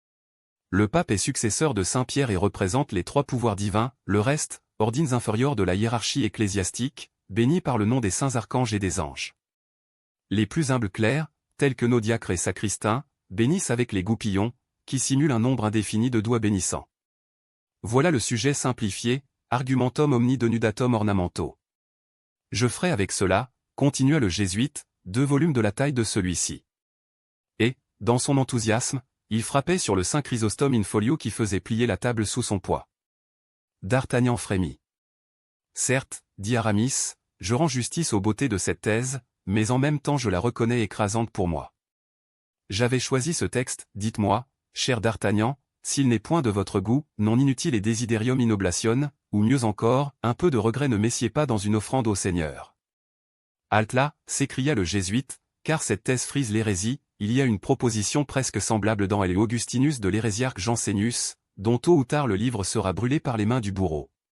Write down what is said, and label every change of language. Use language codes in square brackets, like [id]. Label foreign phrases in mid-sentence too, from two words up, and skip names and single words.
[fr] Le pape est successeur de Saint-Pierre et représente les 3 pouvoirs divins, le reste, ordines inférieurs de la hiérarchie ecclésiastique, bénis par le nom des saints archanges et des anges. Les plus humbles clercs, tels que nos diacres et sacristains, bénissent avec les goupillons, qui simulent un nombre indéfini de doigts bénissants. Voilà le sujet simplifié, [la] argumentum omni denudatum ornamento. [fr] Je ferai avec cela, continua le jésuite, 2 volumes de la taille de celui-ci. Et, dans son enthousiasme, il frappait sur le saint Chrysostome [la] in folio [fr] qui faisait plier la table sous son poids. D'Artagnan frémit. Certes, dit Aramis, je rends justice aux beautés de cette thèse, mais en même temps je la reconnais écrasante pour moi. J'avais choisi ce texte, dites-moi, cher D'Artagnan, s'il n'est point de votre goût, [la] non inutile et desiderium in oblation, [fr] ou mieux encore, un peu de regret ne messiez pas dans une offrande au Seigneur. Halte là, s'écria le jésuite, car cette thèse frise l'hérésie, il y a une proposition presque semblable dans Elle et Augustinus de l'hérésiarque Jansénus, dont tôt ou tard le livre sera brûlé par les mains du bourreau.